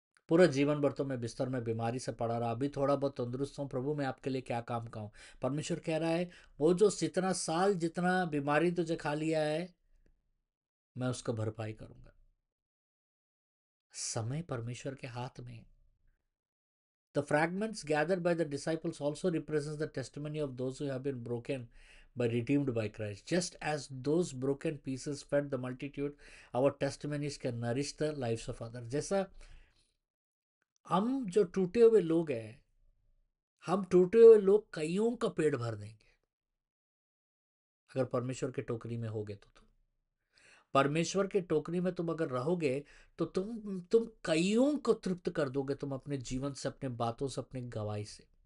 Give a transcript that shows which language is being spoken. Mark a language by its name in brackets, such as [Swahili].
[Hindi] पूरा जीवन भर तो मैं बिस्तर में बीमारी से पड़ा रहा, अभी थोड़ा बहुत तंदुरुस्त हूँ, प्रभु मैं आपके लिए क्या काम का हूँ। परमेश्वर कह रहा है वो जो जितना साल, जितना बीमारी तुझे खा लिया है, मैं उसका भरपाई करूंगा। समय परमेश्वर के हाथ में है। [English] The fragments gathered by the disciples also represents the testimony of those who have been broken by redeemed by Christ। Just as those broken pieces fed the multitude, our testimonies can nourish the lives of others। [Hindi] जैसा हम जो टूटे हुए लोग हैं, हम टूटे हुए लोग कईयों का पेट भर देंगे अगर परमेश्वर के टोकरी में होगे तो। तुम परमेश्वर के टोकरी में तुम अगर रहोगे, तो तुम कईयों को तृप्त कर दोगे, तुम अपने जीवन से, अपने बातों से, अपनी गवाही से।